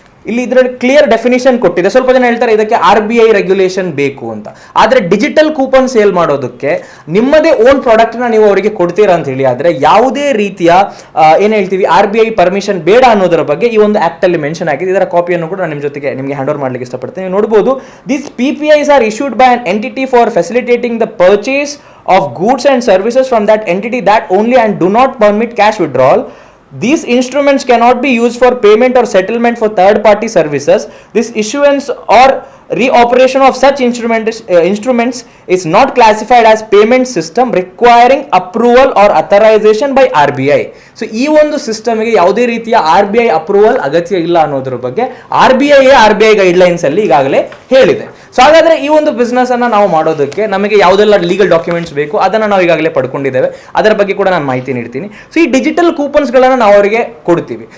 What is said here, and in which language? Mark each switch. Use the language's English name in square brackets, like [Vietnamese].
[Kannada] ಇಲ್ಲಿ ಇದರಲ್ಲಿ clear definition ಕೊಟ್ಟಿದೆ. ಸ್ವಲ್ಪ ಜನ ಹೇಳ್ತಾರೆ ಇದಕ್ಕೆ RBI ರೆಗ್ಯುಲೇಷನ್ ಬೇಕು ಅಂತ. ಆದ್ರೆ ಡಿಜಿಟಲ್ ಕೂಪನ್ ಸೇಲ್ ಮಾಡೋದಕ್ಕೆ ನಿಮ್ಮದೇ ಓನ್ ಪ್ರಾಡಕ್ಟ್ ನ ನೀವು ಅವರಿಗೆ ಕೊಡ್ತೀರಾ ಅಂತ ಹೇಳಿ ಆದ್ರೆ ಯಾವುದೇ ರೀತಿಯ ಏನ್ ಹೇಳ್ತೀವಿ RBI ಪರ್ಮಿಷನ್ ಬೇಡ ಅನ್ನೋದರ ಬಗ್ಗೆ ಈ ಒಂದು ಆಕ್ಟ್ ಅಲ್ಲಿ ಮೆನ್ಷನ್ ಆಗಿದೆ. ಇದರ ಕಾಪಿಯನ್ನು ಕೂಡ ನಾನು ನಿಮ್ಮ ಜೊತೆಗೆ ನಿಮಗೆ ಹ್ಯಾಂಡ್ ಓವರ್ ಮಾಡ್ಲಿಕ್ಕೆ ಇಷ್ಟಪಡ್ತೇನೆ. ನೀವು ನೋಡಬಹುದು, [English] This PPIs are issued by an entity for facilitating the purchase of goods and services from that entity that only and do not permit cash withdrawal. These instruments cannot be used for payment or settlement for third-party services. This issuance or reoperation of such instruments is not classified as payment system requiring approval or authorization by RBI. [Kannada] So ಈ ಒಂದು ಸಿಸ್ಟಮ್ಗೆ ಯಾವುದೇ ರೀತಿಯ RBI approval ಅಗತ್ಯ ಇಲ್ಲ ಅನ್ನೋದ್ರ ಬಗ್ಗೆ RBI guidelines ಅಲ್ಲಿ ಈಗಾಗಲೇ ಹೇಳಿದೆ. ಸೊ ಹಾಗಾದ್ರೆ ಈ ಒಂದು ಬಿಸ್ನೆಸ್ ಅನ್ನ ನಾವು ಮಾಡೋದಕ್ಕೆ ನಮಗೆ ಯಾವುದೆಲ್ಲ ಲೀಗಲ್ ಡಾಕ್ಯುಮೆಂಟ್ಸ್ ಬೇಕು ಅದನ್ನ ನಾವು ಈಗಾಗಲೇ ಪಡ್ಕೊಂಡಿದ್ದೇವೆ. ಅದರ ಬಗ್ಗೆ ಕೂಡ ನಾನು ಮಾಹಿತಿ ನೀಡ್ತೀನಿ. ಸೊ ಈ ಡಿಜಿಟಲ್ ಕೂಪನ್ಸ್ ಗಳನ್ನ ನಾವು ಅವರಿಗೆ ಕೊಡ್ತೀವಿ.